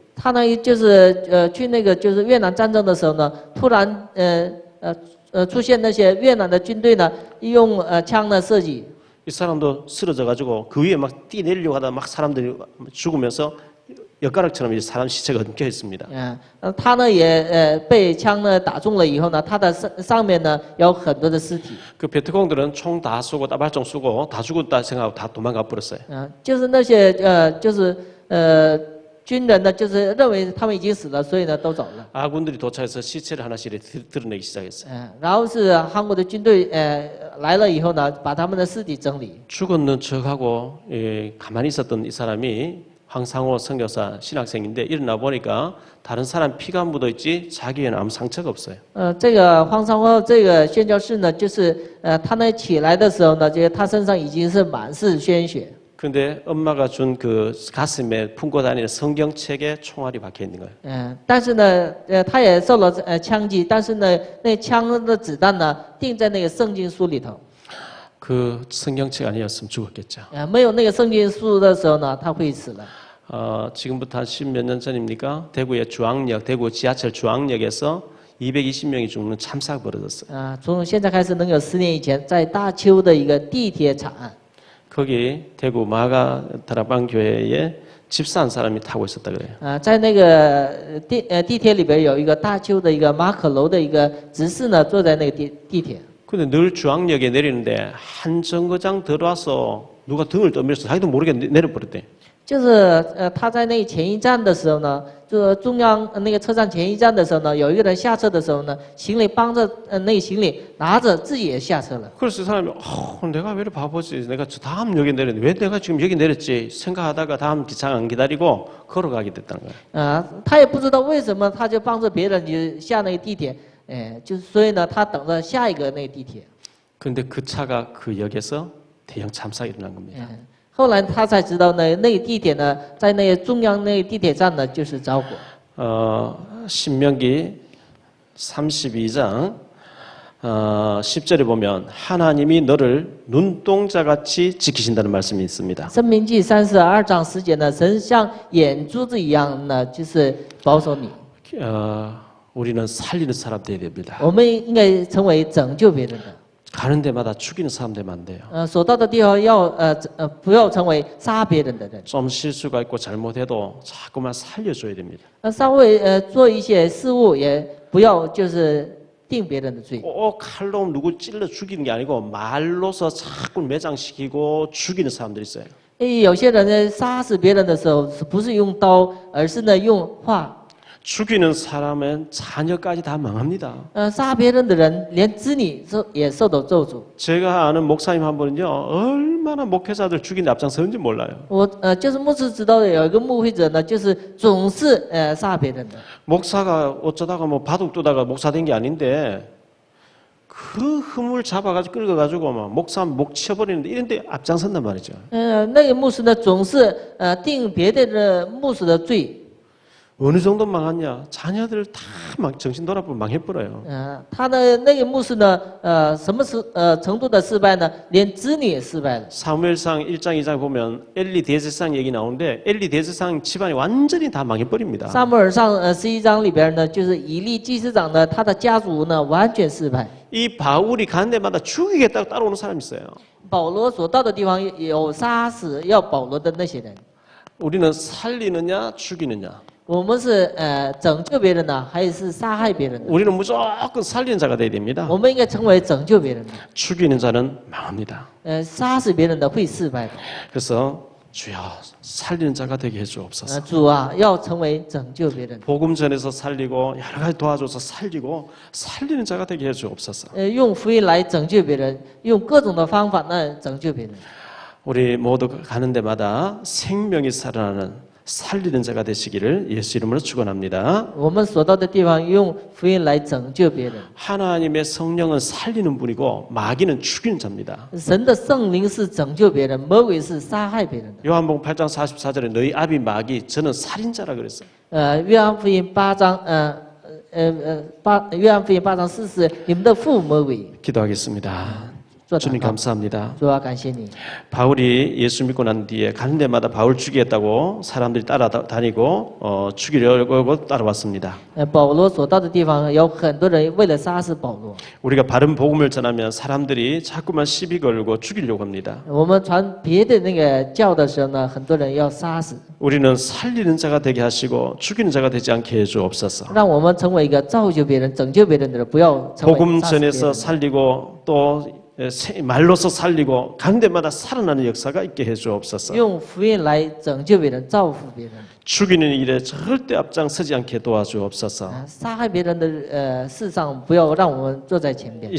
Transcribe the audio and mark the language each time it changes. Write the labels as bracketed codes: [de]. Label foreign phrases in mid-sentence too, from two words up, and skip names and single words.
[zh] 他呢就是去那个就是越南战争的时候呢，突然出现那些越南的军队呢，用枪呢射击。 [ko] 이 사람도 쓰러져가지고 그 위에 막 뛰내리려고 하다 막 사람들이 죽으면서 엿가락처럼 이제 사람 시체가 엉켜 있습니다. [zh] 他呢也被枪呢打中了以后呢，他的上面呢有很多的尸体。 [ko] 그 베트콩들은 총 다 쏘고 따발총 쏘고 다 죽었다 생각하고 다 도망가 버렸어요. [zh] 就是那些就是军人呢，就是认为他们已经死了，所以呢都走了。 [ko] 아군들이 도착해서 시체를 하나씩 드러내기 시작했어요. [zh] 然后是韩国的军队来了以后呢，把他们的尸体整理。 [ko] 죽었는 척하고 가만히 있었던 이 사람이 황상호 선교사 신학생인데 일어나 보니까 다른 사람 피가 묻어 있지 자기에는 아무 상처가 없어요. [zh] 这个荒山后这个宣教士呢，就是他呢起来的时候呢，觉得他身上已经是满是鲜血。 [ko] 그런데 엄마가 준 그 가슴에 품고 다니는 성경책에 총알이 박혀 있는 거예요. [zh] 但是呢，他也受了枪击，但是呢，那枪的子弹呢，钉在那个圣经书里头。 [ko] 그 성경책 아니었으면 죽었겠죠. [zh] 没有那个圣经书的时候呢，他会死了。 [ko] 지금부터 한 10몇 년 전입니까? 대구의 주항역, 대구 지하철 주항역에서 220명이 죽는 참사가 벌어졌어요. [zh] 从现在开始，能有10年以前，在大邱的一个地铁惨案。 [ko] 거기 대구 마가 다락방 교회에 집사 한 사람이 타고 있었다 그래요. [zh] 在那个地铁里边有一个大邱的一个马可楼的一个执事呢，坐在那个地铁。 [ko] 근데 늘 주항역에 내리는데 한 정거장 들어와서 누가 등을 떠밀어서 자기도 모르게 내려버렸대. [zh] 就是他在那前一站的时候呢，就中央那个车站前一站的时候呢，有一个人下车的时候呢，行李帮着那个行李拿着自己也下车了。 [ko] 그래서 이 사람이 내가 왜 이렇게 바보지? 내가 저 다음 역에 내렸는데 왜 내가 지금 여기 내렸지? 생각하다가 다음 기차 안 기다리고 걸어가게 됐다는 거예요. [zh] 他也不知道为什么，他就帮着别人就下那个地铁，就是所以呢，他等着下一个那个地铁。 [ko] 그런데 그 차가 그 역에서 대형 참사가 일어난 겁니다. [zh] 后来他才知道呢，那个地铁呢，在那个中央那个地铁站呢，就是着火。 [ko] 신명기 32장 10절에 보면 하나님이 너를 눈동자같이 지키신다는 말씀이 있습니다. [zh] 申命记32章10节呢，神像眼珠子一样呢，就是保守你。 [ko] 우리는 살리는 사람 되어야 됩니다. [zh] 我们应该成为拯救别人的。 [ko] 가는 데마다 죽이는 사람 되면 안 돼요. [zh] 所到的地方要不要成为杀别人的人。 [ko] 좀 실수가 있고 잘못해도 자꾸만 살려줘야 됩니다. [zh] 稍微做一些事物，也不要就是定别人的罪。 [ko] 꼭 칼로 누구 찔러 죽이는 게 아니고 말로서 자꾸 매장시키고 죽이는 사람들이 있어요. [zh] 有些人呢，杀死别人的时候，不是用刀，而是呢用话。 [ko] 죽이는 사람은 자녀까지 다 망합니다. [zh] 杀别人的人，连子女也受到咒诅。 [ko] 제가 아는 목사님 한 분은요, 얼마나 목회자들 죽이는 앞장서는지 몰라요. [zh] 我就是牧师知道的有一个牧会者呢，就是总是杀别人的。 [ko] 목사가 어쩌다가 뭐 바둑 두다가 목사 된 게 아닌데 그 흠을 잡아가지고 끌어가지고 막 목사 목 치워버리는데 이런데 앞장선단 말이죠. [zh] 那个牧师呢，总是定别的牧师的罪。 [ko] 어느 정도 망하냐? 자녀들 다 막 정신 돌아보면 망해버려요. [zh] 他的那个牧师呢，什么程度的失败呢？连子女也失败了。 [ko] 사무엘상 1장 2장 보면 엘리 대제사장 얘기 나오는데 엘리 대제사장 집안이 완전히 다 망해버립니다. [zh] 撒母耳上11章里边呢，就是以利祭司长呢，他的家族呢完全失败。 [ko] 이 바울이 가는 데마다 죽이겠다고 따라오는 사람이 있어요. [zh] 保罗所到的地方有杀死要保罗的那些人。 [ko] 우리는 살리느냐 죽이느냐. [zh] 我们是拯救别人呢，还是杀害别人呢？ [ko] 우리는 무조건 살리는 자가 돼야 됩니다. [zh] 我们应该成为拯救别人的。 [ko] 죽이는 자는 망합니다. [zh] 杀死别人的会失败的。 [ko] 그래서 주여 살리는 자가 되게 해주옵소서. [zh] 主啊，要成为拯救别人， [ko] 복음 전해서 살리고 여러 가지 도와줘서 살리고 살리는 자가 되게 해주옵소서. [zh] 用福音来拯救别人，用各种的方法呢拯救别人。 [ko] 우리 모두 가는 데마다 생명이 살아나는 살리는 자가 되시기를 예수 이름으로 축원합니다. [zh] 我们所到的地方，用福音来拯救别人。 [ko] 하나님의 성령은 살리는 분이고 마귀는 죽이는 자입니다. [zh] 神的圣灵是拯救别人，魔鬼是杀害别人的。 [ko] 요한복음 8장 44절에 너희 아비 마귀 저는 살인자라 그랬어요. [zh] 约翰福音8章，约翰福音8章40，你们的父魔鬼。 [ko] 기도하겠습니다. [zh] 做祷 [ko] 주님 [zh] 告， [ko] 감사합니다. [zh] 主啊，感谢你。 [ko] 바울이 예수 믿고 난 뒤에 가는 데마다 바울 죽이겠다고 사람들이 따라다니고 죽이려고 따라왔습니다. [zh] 保罗所到的地方，有很多人为了杀死保罗。 [ko] 우리가 바른 복음을 전하면 사람들이 자꾸만 시비 걸고 죽이려고 합니다. [zh] 我们传别的那个教的时候呢，很多人要杀死， [ko] 우리는 살리는 자가 되게 하시고 죽이는 자가 되지 않게 해주옵소서. [zh] 让我们成为一个造就别人、拯救别人的人，不要成为 [ko] 복음 [zh] 杀死别人 [ko] 전에서 [zh] 的。 [ko] 살리고 또 말로서 살리고 가는 데마다 살아나는 역사가 있게 해주옵소서. [zh] 用福音来拯救别人、造福别人。 [ko] 죽이는 일에 절대 앞장서지 않게 도와주옵소서. [zh] 杀害别人的事上，不要让我们坐在前边